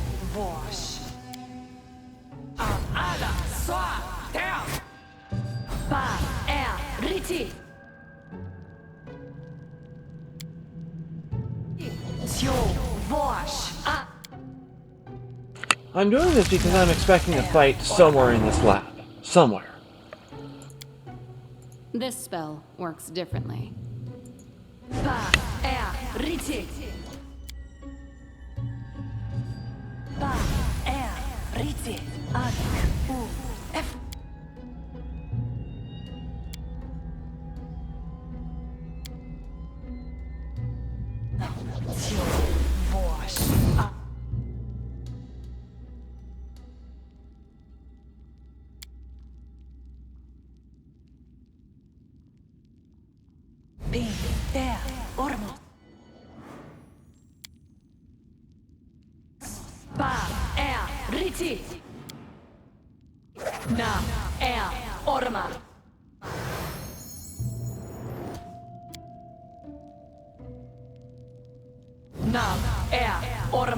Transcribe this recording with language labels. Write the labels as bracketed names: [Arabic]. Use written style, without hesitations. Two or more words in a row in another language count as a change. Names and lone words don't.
[English] Wash. Ala Swa down. Ba air Riti. Wash. I'm doing this because I'm expecting a fight somewhere in this lab. Somewhere. This spell works differently. Ba air Riti. Ba air Riti. U F. Wash. Be there, Ormo. Ba air Riti. Na air Orma. Na air Orma.